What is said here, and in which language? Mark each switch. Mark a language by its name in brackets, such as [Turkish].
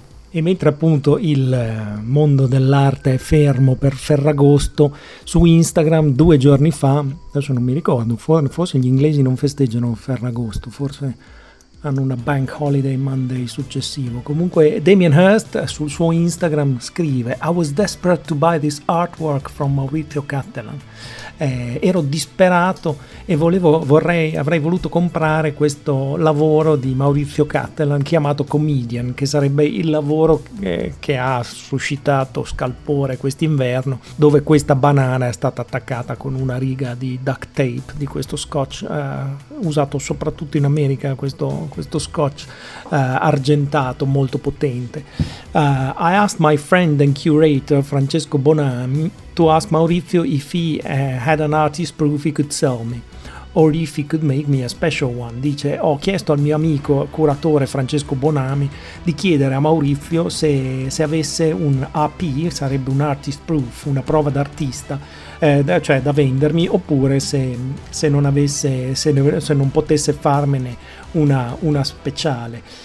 [Italian] E mentre appunto il mondo dell'arte è fermo per Ferragosto, su Instagram due giorni fa, adesso non mi ricordo, forse gli inglesi non festeggiano Ferragosto, forse hanno una bank holiday Monday successivo. Comunque Damien Hirst sul suo Instagram scrive: [English] I was desperate to buy this artwork from Maurizio Cattelan. [Italian] Ero disperato e avrei voluto comprare questo lavoro di Maurizio Cattelan chiamato Comedian, che sarebbe il lavoro che ha suscitato scalpore quest'inverno, dove questa banana è stata attaccata con una riga di duct tape, di questo scotch usato soprattutto in America, questo scotch argentato molto potente. [English] I asked my friend and curator Francesco Bonami to ask Maurizio if he had an artist proof he could sell me, or if he could make me a special one. [Italian] Dice: ho chiesto al mio amico curatore Francesco Bonami di chiedere a Maurizio se avesse un AP, sarebbe un artist proof, una prova d'artista, cioè da vendermi, oppure se non potesse farmene una speciale.